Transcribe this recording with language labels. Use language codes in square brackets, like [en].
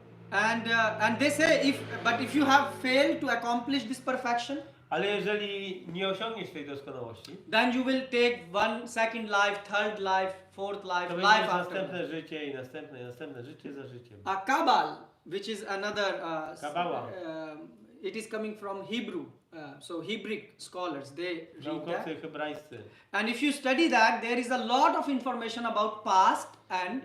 [en] And they say if you have failed to accomplish this perfection, [pl] Ale jeżeli nie osiągniesz tej doskonałości, [en] then you will take one second life, third life, fourth life, [pl] to [en] life [pl] będziesz [en] after [pl] następne [en] life. [pl] życie i następne życie za życiem. [en] A Kabal, which is another, [pl] Kabbalah. [en] it is coming from Hebrew, so Hebrew scholars, they read that. [pl] Naukowcy hebrajscy. [en] And if you study that, there is a lot of information about past and